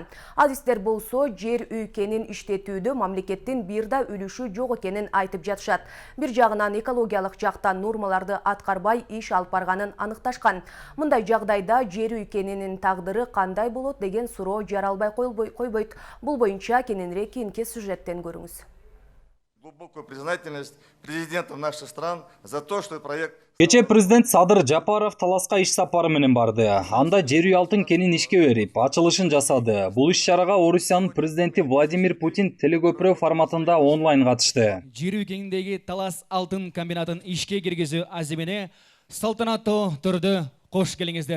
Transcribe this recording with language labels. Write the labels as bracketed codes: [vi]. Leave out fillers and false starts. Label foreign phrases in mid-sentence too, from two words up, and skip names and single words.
[ky] Адистер болсо, жер үй кенин иштетүүдө мамлекеттин бир да үлүшү жок экенин айтып жатышат. Бир жагынан экологиялык жактан нормаларды аткарбай иш алып барганын аныкташкан. Мындай жагдайда жер үй кенинин тагдыры кандай болот деген суроо жаралбай койбойт. Бул боюнча кененирээк кийинки сюжеттен көрүңүз. [ru] Глубокую признательность президентам наших стран за то, что проект... [ky] Кече президент Садыр Жапаров Таласка иш сапары менен барды. Анда жер үй алтын кенин ишке берип, ачылышын жасады. Бул иш-чарага Орусиянын президенти Владимир Путин телекөпүрө форматында онлайн катышты. Жер үй кеніндегі Талас алтын комбинатын ишке киргизүү азимине салтанаттуу түрдө кош келиңиздер.